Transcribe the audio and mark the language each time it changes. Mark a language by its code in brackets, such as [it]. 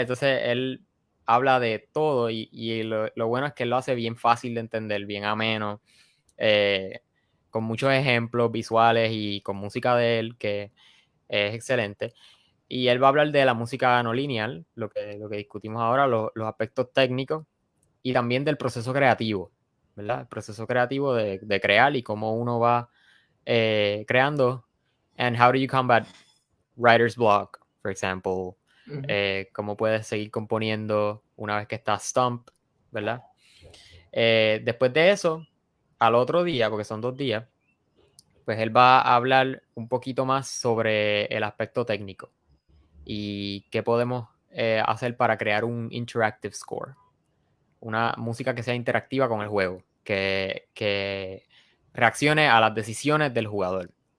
[es] Entonces él habla de todo y lo bueno es que él lo hace bien fácil de entender, bien ameno, con muchos ejemplos visuales y con música de él que es excelente. Y él va a hablar de la música no lineal, lo que discutimos ahora, los aspectos técnicos y también del proceso creativo, ¿verdad? El proceso creativo de crear y cómo uno va creando. [en] And how do you combat writer's block, for example. [es] Cómo puedes seguir componiendo una vez que estás stump, ¿verdad? Después de eso, al otro día, porque son 2 días, pues él va a hablar un poquito más sobre el aspecto técnico y qué podemos hacer para crear un interactive score, una música que sea interactiva con el juego, que reaccione a las decisiones del jugador.